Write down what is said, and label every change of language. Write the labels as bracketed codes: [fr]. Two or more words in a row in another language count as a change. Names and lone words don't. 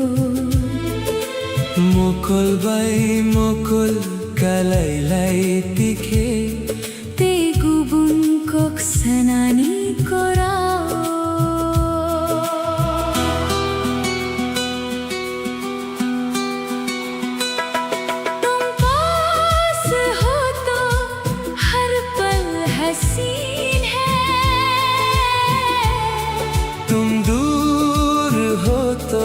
[trp] mukul bay mukul kalaylay tikhe te gubun kok sanani korao [hi] तुम पास हो तो हर पल हसीन है तुम दूर हो तो